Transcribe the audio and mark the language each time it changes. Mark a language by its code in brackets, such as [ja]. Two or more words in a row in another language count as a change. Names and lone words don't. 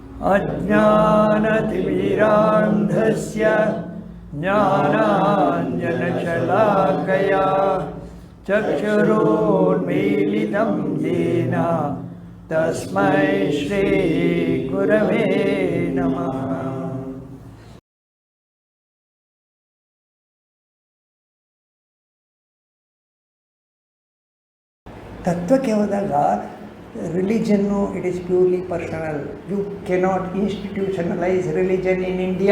[sa] ಅಜ್ಞಾನತಿಮಿರಾಂಧಸ್ಯ ಜ್ಞಾನಾಂಜನಶಲಾಕಯಾ ಚಕ್ಷುರುನ್ಮೀಲಿತಂ ಯೇನ ತಸ್ಮೈ ಶ್ರೀ ಗುರವೇ ನಮಃ. [kn] ತತ್ವಕ್ಕೆ ಹೋದಾಗ [en] religionnu it is purely personal. you cannot institutionalise religion in India.